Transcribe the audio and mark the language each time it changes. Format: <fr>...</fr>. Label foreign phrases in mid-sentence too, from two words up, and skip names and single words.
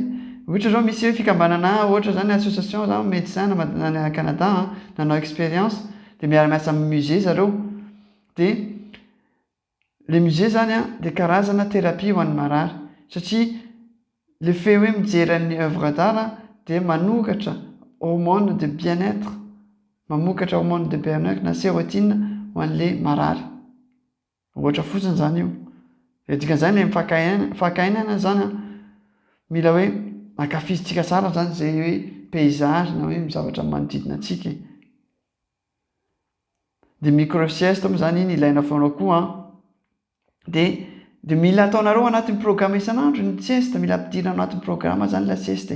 <mg>Ohatra zao misy hoe fikambanana ohatra zany association zany médecin na Canada nanao expérience dia miara-miasa amin'ny musée zareo dia le musée zany dia karazana thérapie ho an'ny marary satria</mg> <fr>le fait</fr> <mg>hoe mijery ny</mg> <fr>œuvre d'art</fr> <mg>dia manokatra</mg> <fr>hormone de bien-être</fr> <mg>mamokatra</mg> <fr>hormone de bien-être</fr> <mg>na sérotonine ho an'le marary ohatra fotsiny zany io. Dikan'izany le fakainana zany mila hoe ankafizitsika tsara zany zay hoe paysage na hoe zavatra manodidina antsika. Dia micro sieste moa zany iny ilaina foana koa dia mila ataonareo anatin'ny programme isan'andro ny sieste mila ampidirina anatin'ny programme zany</mg> <fr>la sieste.</fr>